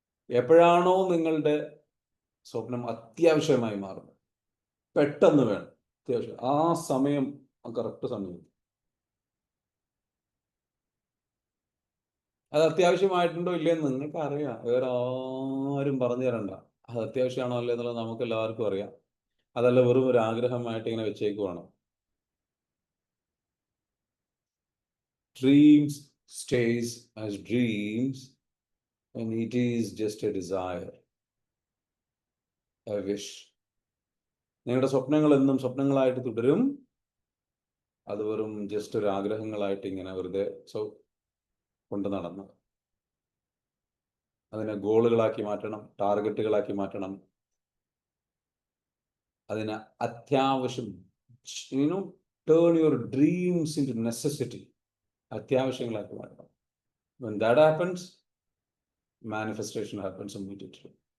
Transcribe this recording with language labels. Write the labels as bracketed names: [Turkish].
[Malayalam] എപ്പോഴാണോ നിങ്ങളുടെ സ്വപ്നം അത്യാവശ്യമായി മാറുന്നത്, പെട്ടെന്ന് വേണം, അത്യാവശ്യം, ആ സമയം, കറക്റ്റ് സമയം, അത് അത്യാവശ്യമായിട്ടുണ്ടോ ഇല്ലയെന്ന് നിങ്ങൾക്ക് അറിയാം. വേറെ ആരും പറഞ്ഞു തരണ്ട. അത് അത്യാവശ്യമാണോ അല്ലേ എന്നുള്ളത് നമുക്ക് എല്ലാവർക്കും അറിയാം. അതല്ല വെറും ഒരു ആഗ്രഹമായിട്ട് ഇങ്ങനെ വെച്ചേക്കുവാണ്. [English] Dreams stays as dreams when it is just a desire, a wish. [Malayalam] നിങ്ങളുടെ സ്വപ്നങ്ങൾ എന്നും സ്വപ്നങ്ങളായിട്ട് തുടരും. അത് വെറും ജസ്റ്റ് ഒരു ആഗ്രഹങ്ങളായിട്ട് ഇങ്ങനെ വെറുതെ കൊണ്ട് നടന്ന് അതിനെ ഗോളുകളാക്കി മാറ്റണം, ടാർഗറ്റുകളാക്കി മാറ്റണം. അതിന് അത്യാവശ്യം, [English] turn your dreams into necessity, [Malayalam] അത്യാവശ്യങ്ങളാക്കി മാറ്റണം. [English] When that happens, manifestation happens immediately.